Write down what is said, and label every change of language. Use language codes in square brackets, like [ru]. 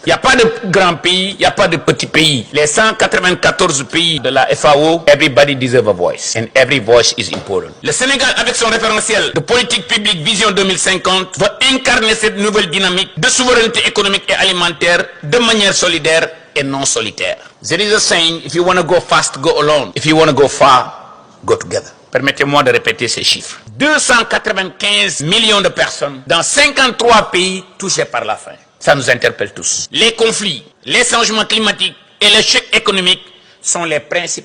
[fr] Il n'y a pas de grand pays, il n'y a pas de petit pays. Les 194 pays de la FAO, [en] everybody deserves a voice. And every voice is important. [fr] Le Sénégal, avec son référentiel de politique publique Vision 2050, va incarner cette nouvelle dynamique de souveraineté économique et alimentaire de manière solidaire et non solitaire. [en] There is a saying, if you want to go fast, go alone. If you want to go far, go together. [fr] Permettez-moi de répéter ces chiffres. 295 millions de personnes dans 53 pays touchés par la faim. Ça nous interpelle tous. Les conflits, les changements climatiques et les chocs économiques sont les principaux